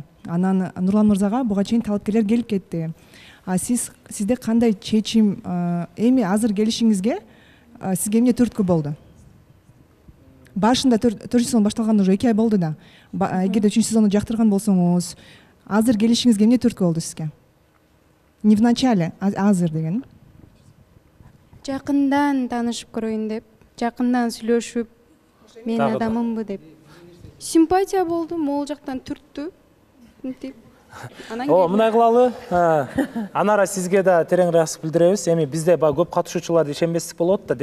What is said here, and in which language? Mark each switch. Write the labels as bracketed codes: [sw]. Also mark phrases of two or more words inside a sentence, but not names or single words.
[ky] Анан Нурлан мырзага буга чейин талапкерлер келип кетти. Сизде кандай чечим, эми азыр келишиңизге сизге эмне түрткү болду? Башында 4-сезон башталганына уже 2 ай болду да. Эгерде 3-сезонду жактырган болсоңуз, азыр келишиңизге эмне түрткү болду сизге? [ru] Не в начале, [ky] азыр деген. Жакындан таанышып көрөйүн деп, жакындан сүйлөшүп, мен адамымбы деп. Симпатия болду, могул жактан түрттү. Мынтип. Мындай кылалы. Анара, сизге да терең ырахсыздык билдиребиз. Эми бизде көп катышуучуларды ишенбестик болот да.